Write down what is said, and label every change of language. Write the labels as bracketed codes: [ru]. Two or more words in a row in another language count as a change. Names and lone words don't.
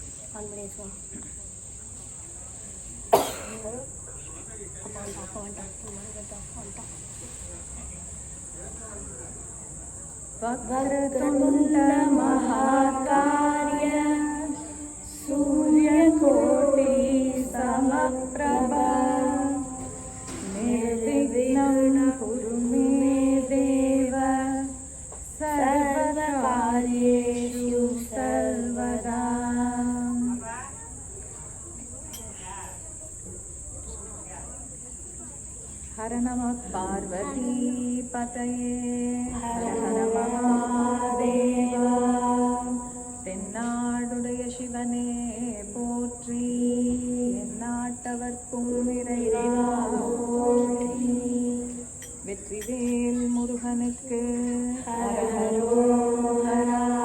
[sa] वक्रतुण्ड महाकाय सूर्यकोटि समप्रभ निर्विघ्नं कुरु मे देव सर्वकार्येषु सर्वदा। हर नमः पार्वती पतये हर हर महादेवा। [ta] தென்னாடுடைய சிவனே போற்றி, எந்நாட்டவர்க்கும் இறைவா போற்றி. வெற்றிவேல் முருகனுக்கு ஹரஹரோஹரா.